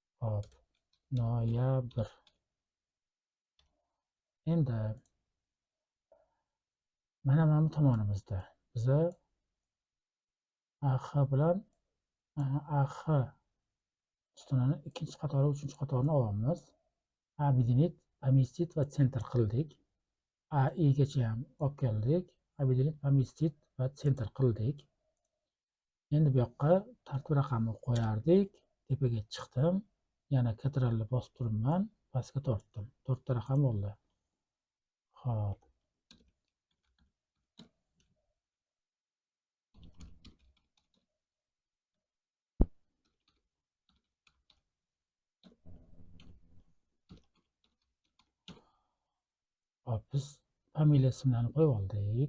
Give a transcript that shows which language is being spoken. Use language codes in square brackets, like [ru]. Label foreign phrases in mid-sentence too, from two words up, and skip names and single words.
[uz] Hop. noyabr. Endi mana bu tomonimizda biza AH bilan AH ustunini ikkinchi qatori, uchinchi qatorini olamiz. [ru] Объединить, поместить [uz] va sentr qildik. AI gacha ham olib keldik. [ru] Объединить, поместить [uz] va sentr qildik. Endi bu yoqqa tartib raqamni qo'yardik. Tepaga chiqdim. Yana Ctrl bosib turibman. Pastga tortdim. 4 ta raqam bo'ldi. Xo'p. Hop, biz familiya ismlarini qo'yib oldik.